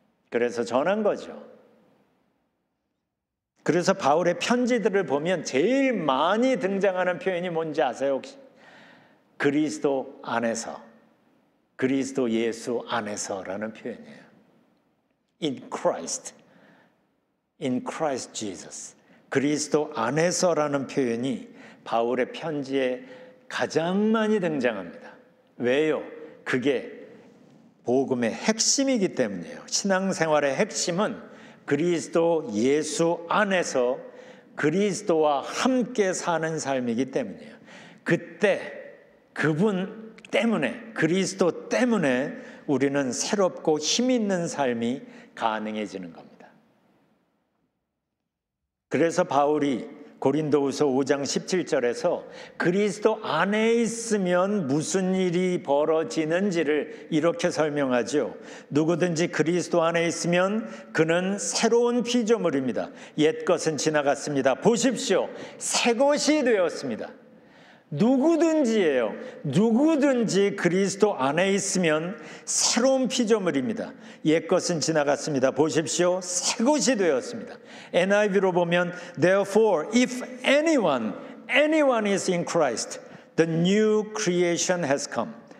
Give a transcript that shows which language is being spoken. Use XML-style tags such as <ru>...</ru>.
<ko>그래서 전한 거죠. 그래서 바울의 편지들을 보면 제일 많이 등장하는 표현이 뭔지 아세요 혹시? 그리스도 안에서, 그리스도 예수 안에서라는 표현이에요.</ko> <en>In Christ, in Christ Jesus.</en> <ko>그리스도 안에서라는 표현이 바울의 편지에 가장 많이 등장합니다. 왜요? 그게 복음의 핵심이기 때문이에요. 신앙생활의 핵심은 그리스도 예수 안에서 그리스도와 함께 사는 삶이기 때문이에요. 그때 그분 때문에, 그리스도 때문에 우리는 새롭고 힘 있는 삶이 가능해지는 겁니다. 그래서 바울이 고린도후서 5장 17절에서 그리스도 안에 있으면 무슨 일이 벌어지는지를 이렇게 설명하죠. 누구든지 그리스도 안에 있으면 그는 새로운 피조물입니다. 옛것은 지나갔습니다. 보십시오. 새 것이 되었습니다. 누구든지예요. 누구든지 그리스도 안에 있으면 새로운 피조물입니다. 옛것은 지나갔습니다. 보십시오. 새 것이 되었습니다. NIV로 보면</ko> <en>Therefore, if anyone is in Christ, the new creation has come.</en>